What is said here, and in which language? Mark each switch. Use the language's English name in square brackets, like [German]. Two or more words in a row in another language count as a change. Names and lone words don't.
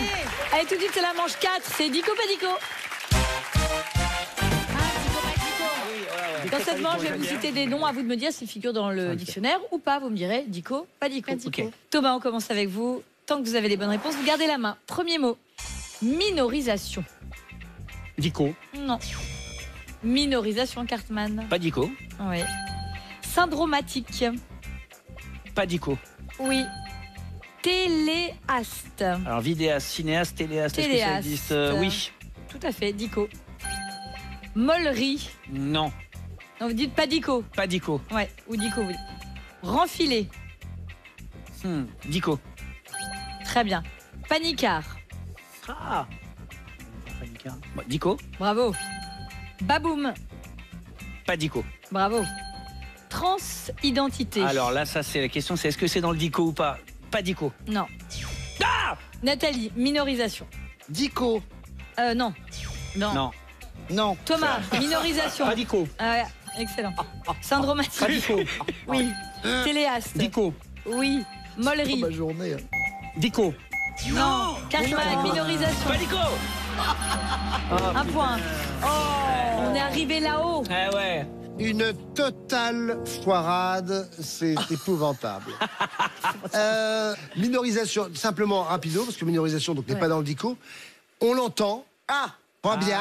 [French] Allez, tout de suite, c'est la manche 4. C'est Dico Padico. Dans cette manche, je vais vous citer des noms. À vous de me dire s'ils figurent dans le dictionnaire ou pas. Vous me direz Dico, Padico. Ok. Thomas, on commence avec vous. Tant que vous avez les bonnes réponses, vous gardez la main. Premier mot. Minorisation. Dico. Non. Minorisation, Cartman. Pas d'Ico. Oui. Syndromatique. Pas d'Ico. Oui. Téléaste. Alors, vidéaste, cinéaste, téléaste, est-ce que ça Téléaste. existe Oui. Tout à fait, Dico. Mollerie. Non. Non, vous dites pas Dico. Pas d'Ico. Ouais, ou Dico, vous dites. Renfilé. Dico. Très bien. Panicard. Ah. Bon, Dico. Bravo. Baboum. Pas d'Ico. Bravo. Transidentité. Alors là, ça, c'est la question, c'est est-ce que c'est dans le Dico ou pas? Pas d'Ico. Non. Ah. Nathalie, minorisation. Dico. Non. Non. Non. Thomas, minorisation. Pas Dico. Ah ouais, excellent. Syndromatique. Pas Dico. Oui. Téléaste. Dico. Oui. Mollerie. Ma journée. Dico. Non. Cartman, minorisation. Pas d'Ico. Un point. Oh, on est arrivé là-haut. Ah ouais. Une totale foirade, c'est épouvantable. Minorisation, simplement rapido, parce que minorisation donc n'est pas dans le dico. On l'entend. Ah, pas bien.